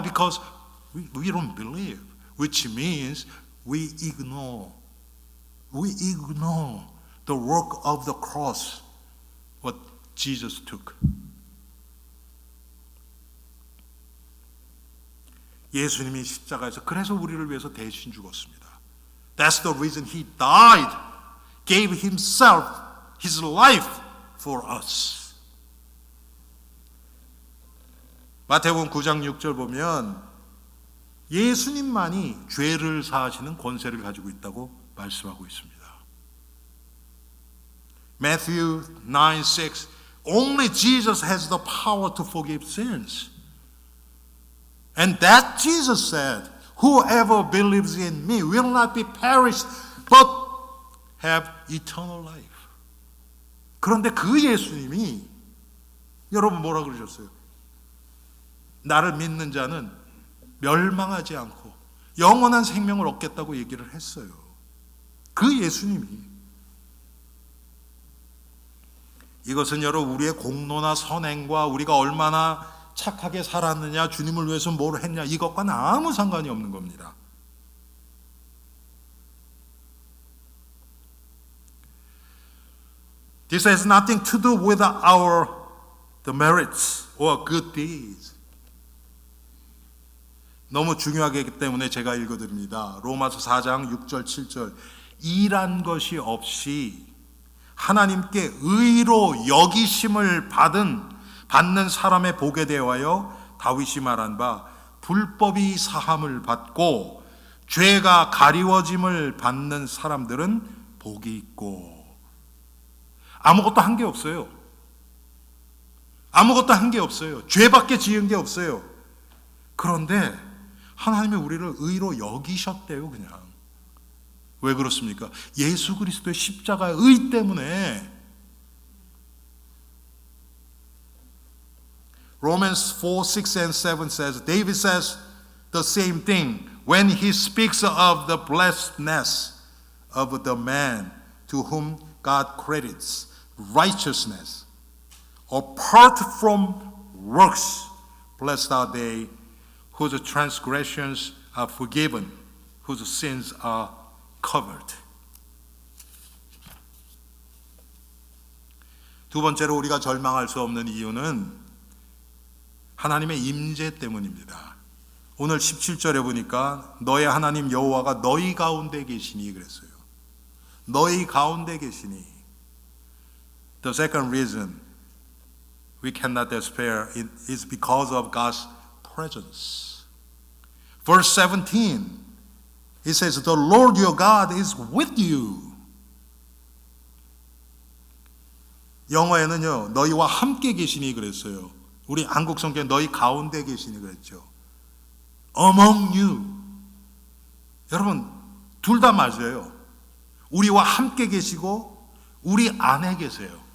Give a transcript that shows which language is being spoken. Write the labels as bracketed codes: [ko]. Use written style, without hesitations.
[en] Because we don't believe, which means we ignore the work of the cross, what Jesus took. [ko] 예수님이 십자가에서 그래서 우리를 위해서 대신 죽었습니다. [en] That's the reason He died, gave Himself, His life for us. [ko] 마태복음 9장 6절 보면 예수님만이 죄를 사하시는 권세를 가지고 있다고 말씀하고 있습니다. [en] Matthew 9:6 Only Jesus has the power to forgive sins. And that Jesus said, whoever believes in me will not be perished, but have eternal life. [ko] 그런데 그 예수님이 여러분 뭐라 그러셨어요? 나를 믿는 자는 멸망하지 않고 영원한 생명을 얻겠다고 얘기를 했어요. 그 예수님이. 이것은 여러분 우리의 공로나 선행과 우리가 얼마나 착하게 살았느냐, 주님을 위해서 뭘 했냐, 이것과는 아무 상관이 없는 겁니다. [en] This has nothing to do with the merits or good deeds. [ko] 너무 중요하기 때문에 제가 읽어드립니다. 로마서 4장 6절 7절. 일한 것이 없이 하나님께 의로 여기심을 받는 사람의 복에 대하여 다윗이 말한 바 불법이 사함을 받고 죄가 가리워짐을 받는 사람들은 복이 있고. 아무것도 한 게 없어요. 아무것도 한 게 없어요. 죄밖에 지은 게 없어요. 그런데 하나님이 우리를 의로 여기셨대요. 그냥. 왜 그렇습니까? 예수 그리스도의 십자가의 의 때문에. [en] Romans 4, 6 and 7 says, David says the same thing when he speaks of the blessedness of the man to whom God credits righteousness apart from works. Blessed are they whose transgressions are forgiven, whose sins are covered. [ko] 두 번째로 우리가 절망할 수 없는 이유는 하나님의 임재 때문입니다. 오늘 17절에 보니까 너의 하나님 여호와가 너희 가운데 계시니 그랬어요. 너희 가운데 계시니. [en] The second reason we cannot despair is because of God's presence. Verse 17, it says, The Lord your God is with you. [ko] 영어에는요, 너희와 함께 계시니 그랬어요. 우리 한국 성경에 너희 가운데 계시니 그랬죠. [en] Among you. [ko] 여러분, 둘 다 맞아요. 우리와 함께 계시고 우리 안에 계세요.